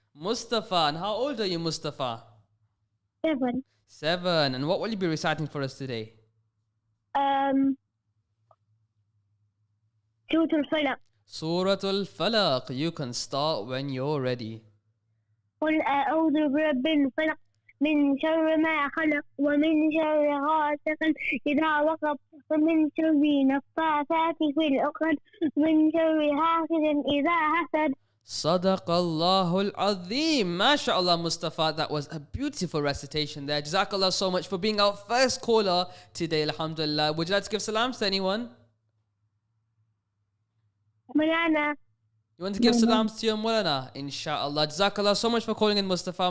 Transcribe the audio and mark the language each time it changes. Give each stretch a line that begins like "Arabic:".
English: Mustafa. And how old are you, Mustafa? 7. 7. And what will you be reciting for us today? Suratul Falaq. Suratul Falaq. You can start when you're ready.
Arabic: قل أعوذ برب الفلق من شر ما خلق ومن شر غاسق إذا وقب ومن شر النفاثات في العقد ومن شر حاسد إذا حسد.
English: Sadaqallahul Azim. MashaAllah, Mustafa. That was a beautiful recitation there. Jazakallah so much for being our first caller today, alhamdulillah. Would you like to give salams to anyone? Mulana. You want to give salams to your Mulana? Inshallah. Jazakallah so much for calling in, Mustafa.